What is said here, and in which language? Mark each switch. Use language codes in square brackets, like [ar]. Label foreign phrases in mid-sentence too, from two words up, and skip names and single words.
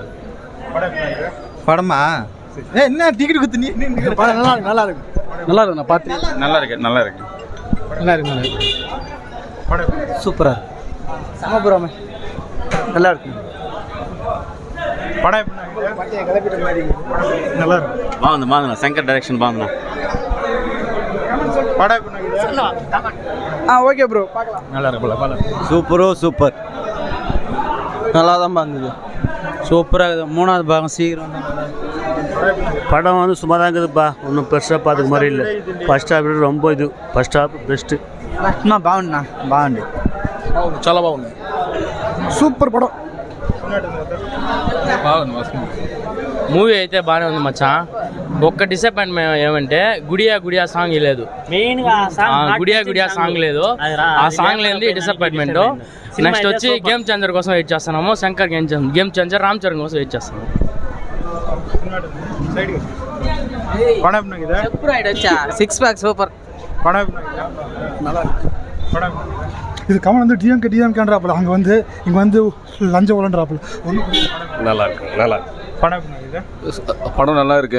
[ta] படமா என்ன டிக்கெட் குத்து நீ படம் நல்லா இருக்கு நான் பார்த்து நல்லா இருக்கு. சூப்பரா இருக்கு. சமபுரமே நல்லா இருக்கு. படம் நல்லா இருக்கு. [te] బాగుంది శంకర్ డైరెక్షన్ బాగుంది. [ta] படம் [en] okay bro [ta] பார்க்கலாம். நல்லா இருக்கு. சூப்பர் நல்லா தான் இருந்தது. சூப்பராக இருக்குது. மூணாவது பாகம் சீக்கிரம் படம் வந்து சும்மா தான் இருக்குதுப்பா, ஒன்றும் பெருசாக பார்த்துக்க மாதிரி இல்லை. [en] first half ரொம்ப first half best. [te] బాగుంది చాలా బాగుంది. సూపర్ పடம். మూవీ అయితే బాగానే ఉంది మచ్చా. ఒక్క డిసప్పాయింట్మెంట్ ఏమంటే గుడియా సాంగ్ లేదు. గుడియా సాంగ్ లేదు. ఆ సాంగ్ లేని డిసప్పాయింట్మెంట్. నెక్స్ట్ వచ్చి గేమ్ చేంజర్ కోసం వెయిట్ చేస్తున్నాము. శంకర్ గేమ్ చేంజర్ రామ్ చరణ్ కోసం వెయిట్ చేస్తున్నాము. [en] six pack super. [ta] இது கமல் வந்து டிஎம்கேன்றாப்புல, அங்கே வந்து இங்கே வந்து லஞ்சம் உலன்றாப்புல. நல்லா இருக்கு. படம் நல்லா இருக்கு.